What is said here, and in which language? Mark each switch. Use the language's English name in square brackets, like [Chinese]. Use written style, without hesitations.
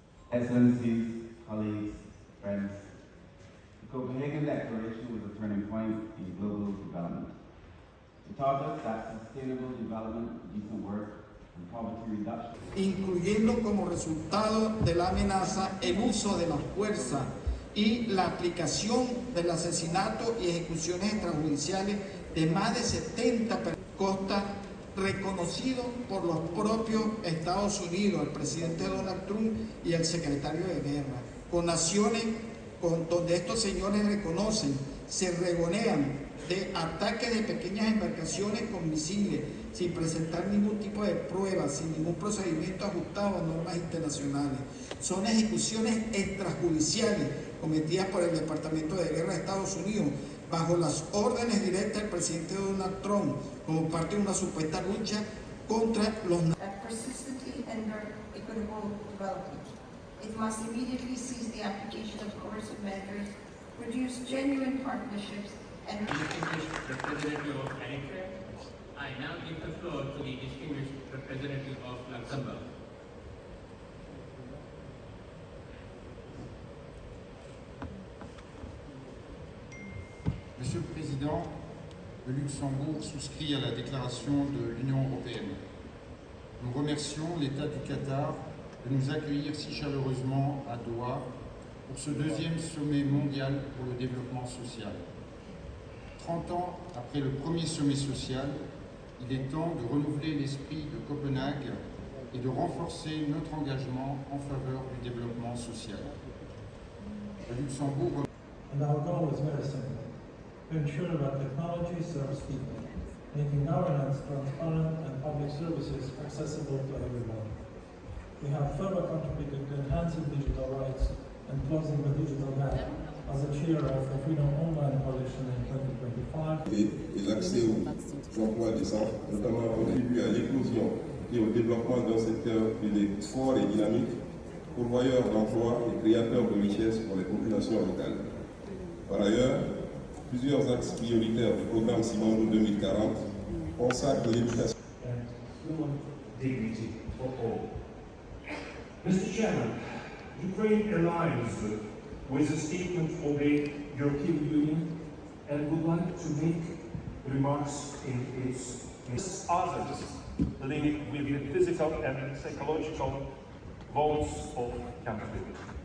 [English] Excellencies, colleagues, friends, the Copenhagen Declaration was a turning point in global development. It taught us that sustainable development, decent work, and poverty reduction, [Spanish] incluyendo como resultado de la amenaza el uso de la fuerza y la aplicación del asesinato y ejecuciones extrajudiciales de más de 70 personas costa reconocido por los propios Estados Unidos, el presidente Donald Trump y el secretario de Guerra, con naciones donde estos señores reconocen, se regonean de ataques de pequeñas embarcaciones con misiles, sin presentar ningún tipo de pruebas, sin ningún procedimiento ajustado a normas internacionales. Son ejecuciones extrajudiciales cometidas por el Departamento de Guerra de Estados Unidos bajo las órdenes directas del presidente Donald Trump como parte de una supuesta lucha contra los [English] persistently hinder equitable development. It must immediately cease the application of coercive measures, produce genuine partnerships, and representative of Eritrea. I now give the floor to the distinguished representative of Luxembourg. [French] Monsieur le Président, le Luxembourg souscrit à la déclaration de l'Union européenne. Nous remercions l'État du Qatar de nous accueillir si chaleureusement à Doha pour ce deuxième sommet mondial pour le développement social. 30 ans après le premier sommet social, il est temps de renouveler l'esprit de Copenhague et de renforcer notre engagement en faveur du développement social. Le Luxembourg... [English] And our goal is very simple: to ensure that technology serves people, making governance transparent and public services accessible to everyone. We have further contributed to enhancing digital rights and closing the digital gap as a chair of the Freedom Online Coalition in 2025. [French] Et l'accès aux emplois décents, notamment contribuer à l'éclosion et au développement d'un secteur qui est fort et dynamique, pourvoyeurs d'emplois et créateurs de richesses pour les populations locales. Par ailleurs, plusieurs axes prioritaires du programme Simandou 2040 consacrent l'éducation. [English] Human dignity for all. Mr. Chairman, Ukraine aligns with the statement of the European Union and would like to make remarks in its others linked with the physical and psychological wounds of conflict.